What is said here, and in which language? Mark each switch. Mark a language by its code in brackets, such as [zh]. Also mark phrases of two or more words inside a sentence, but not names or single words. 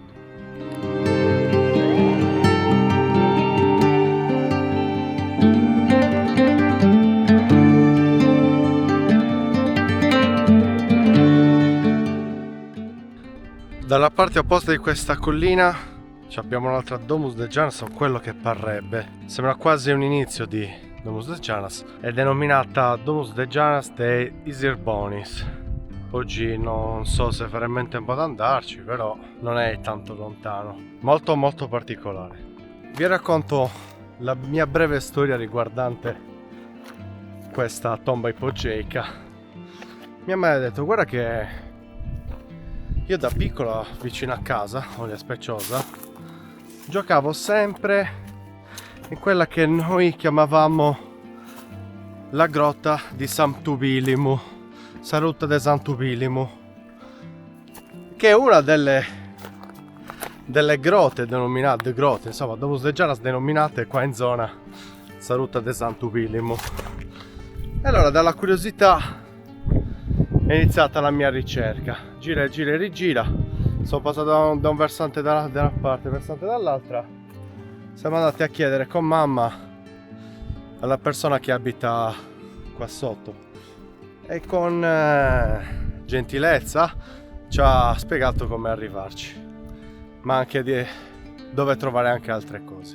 [it] Dalla parte opposta di questa collina abbiamo un'altra Domus de Janas, o quello che parrebbe. Sembra quasi un inizio di Domus de Janas. È denominata Domus de Janas de Isirbonis. Oggi non so se faremo tempo ad andarci, però non è tanto lontano. Molto molto particolare. Vi racconto la mia breve storia riguardante questa tomba ipogeica. Mia madre ha detto: guarda che io da piccola vicino a casa, a Speciosa, giocavo sempre in quella che noi chiamavamo la grotta di Santubilimu, Saruta de Santubilimu, che è una delle grotte denominate insomma, Domus de Janas denominate qua in zona Saruta de Santubilimu. E allora, dalla curiosità, è iniziata la mia ricerca. Gira e gira e rigira. Sono passato da un versante da una parte, versante dall'altra. Siamo andati a chiedere con mamma alla persona che abita qua sotto, e con gentilezza ci ha spiegato come arrivarci, ma anche dove trovare anche altre cose.